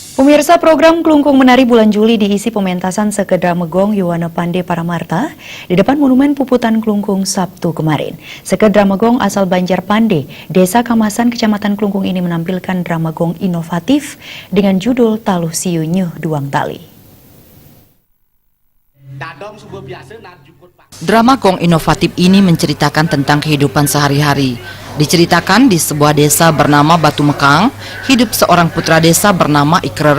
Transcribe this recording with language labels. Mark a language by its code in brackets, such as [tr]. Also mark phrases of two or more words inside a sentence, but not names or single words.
[id] Pemirsa, program Kelungkung Menari bulan Juli diisi pementasan Sekedramegong Yuwana Pande Paramarta di depan Monumen Puputan Kelungkung Sabtu kemarin. Sekedramegong asal Banjar Pande, Desa Kamasan, Kecamatan Kelungkung ini menampilkan drama gong inovatif dengan judul Taluh Siu Nyuh Duang Tali. Drama gong inovatif ini menceritakan tentang kehidupan sehari-hari. Diceritakan di sebuah desa bernama Batu Mekang, hidup seorang putra desa bernama Ikrerek.